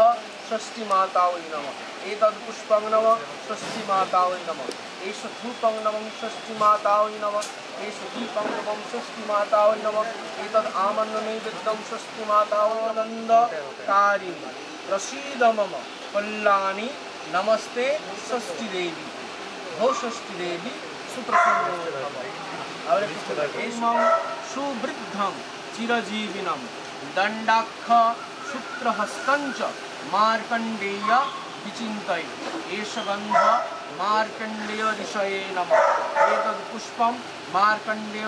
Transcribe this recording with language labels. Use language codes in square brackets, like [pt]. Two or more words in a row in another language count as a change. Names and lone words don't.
[sa] ষষ্ঠী মাতায় নমঃ এতদ্পুষ্পং নমঃ ষষ্ঠী মাতায় নমঃ এষ ধূপং নমঃ ষষ্ঠী মাতায় নমঃ এষ দীপং নমঃ ষষ্ঠী মাতায় নমঃ এতদ্ আমান্যনৈবেদ্যং ষষ্ঠী মাতায় নন্দকারিণী প্রসীদ মম কল্যাণী নমস্তে ষষ্ঠী দেবী ভো ষষ্ঠী দেবী সুপ্রসন্ন সুবৃদ্ধং চিরজীবিনম দণ্ডাক্ষ সূত্রহস্তঞ্চ মার্কণ্ডেয় বিচিন্তয় এষ গন্ধ মার্কণ্ডেয় ঋষয়ে নমঃ এতদ্পুষ্পম মার্কণ্ডেয়